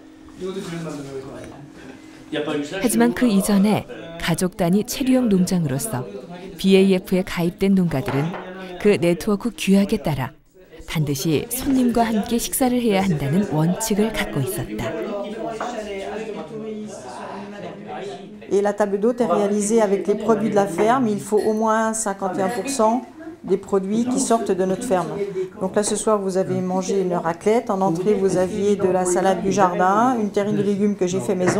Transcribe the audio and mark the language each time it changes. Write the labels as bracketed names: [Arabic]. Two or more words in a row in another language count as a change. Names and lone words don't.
[Korean] 하지만 그 이전에 가족 단위 체류형 농장으로서 BAF에 가입된 농가들은 그 네트워크 규약에 따라 반드시 손님과 함께 식사를 해야 한다는 원칙을 갖고 있었다. [French] Et la table d'hôte est réalisée avec les produits de la ferme. Il faut au moins 51% des produits qui sortent de notre ferme. Donc là, ce soir, vous avez mangé une raclette. En entrée, vous aviez de la salade du jardin, une terrine de légumes que j'ai fait maison.